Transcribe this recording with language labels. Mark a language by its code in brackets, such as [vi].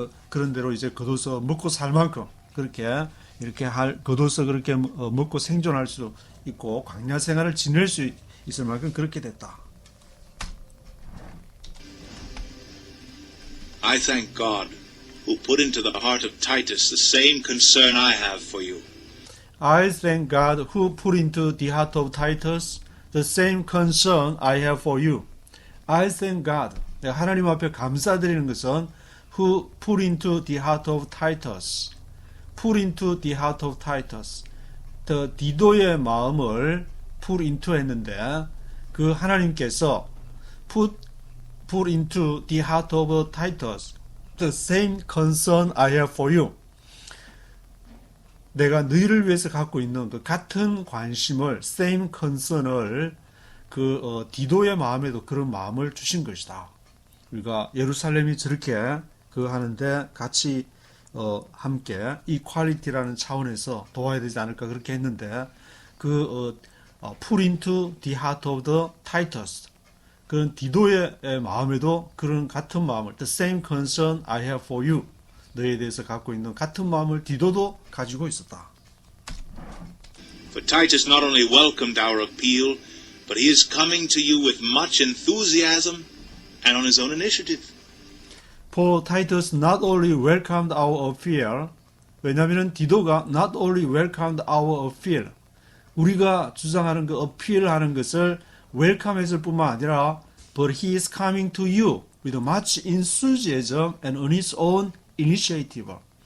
[ko] 그런 대로 이제 거둬서 먹고 살 만큼 이렇게 거둬서 그렇게 먹고 생존할 수 있고 광야 생활을 지낼 수 있을 만큼 그렇게 됐다. [en] I thank God who put into the heart of Titus the same concern I have for you. I thank God who put into the heart of Titus the same concern I have for you. I thank God. [ko] 내가 하나님 앞에 감사드리는 것은 [en] who put into the heart of Titus. put into the heart of Titus. [ko] 디도의 마음을 [en] put into [ko] 했는데 그 하나님께서 [en] put into the heart of Titus the same concern I have for you. [ko] 내가 너희를 위해서 갖고 있는 그 같은 관심을 same concern을 디도의 마음에도 그런 마음을 주신 것이다. 우리가 예루살렘이 저렇게 하는데 같이 함께 equality라는 차원에서 도와야 되지 않을까 그렇게 했는데 [en] put into the heart of the Titus [ko] 그런 디도의 마음에도 그런 같은 마음을 [en] the same concern I have for you [ko] 너에 대해서 갖고 있는 같은 마음을 디도도 가지고 있었다. [en] For Titus not only welcomed our appeal, but he is coming to you with much enthusiasm and on his own initiative. For Titus not only welcomed our appeal, [ko] 왜냐하면 디도가 [en] not only welcomed our appeal, [ko] 우리가 주장하는 그 [en] appeal [ko] 하는 것을 웰컴했을 뿐만 아니라, [en] but he is coming to you with much enthusiasm and on his own initiative.